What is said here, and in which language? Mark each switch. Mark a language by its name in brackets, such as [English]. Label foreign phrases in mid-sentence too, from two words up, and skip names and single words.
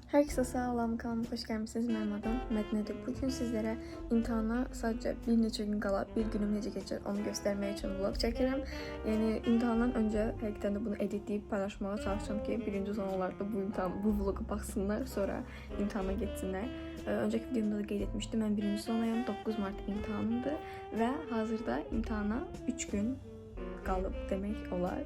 [Turkish] Herkese sağlam kanalıma hoş gelmişsiniz. Benim adım Mədnədir. Bugün sizlere imtihana sadece [Azerbaijani] bir neçə gün qala, bir günüm necə keçir onu [Turkish] göstermek için [Azerbaijani] vlog çəkirəm. [Turkish] Yani imtihandan önce [Azerbaijani] həqiqətən də bunu [Turkish] editleyip paylaşmaya çalışacağım [Azerbaijani] ki, birinci son olaraq da bu vlogu baxsınlar, sonra imtihana getsinlər. [Turkish] Önceki videomda da [Azerbaijani] qeyd etmişdim. Mən birinci sonayım, 9 Mart imtihanımdır və hazırda imtihana 3 gün qalıb demək olar.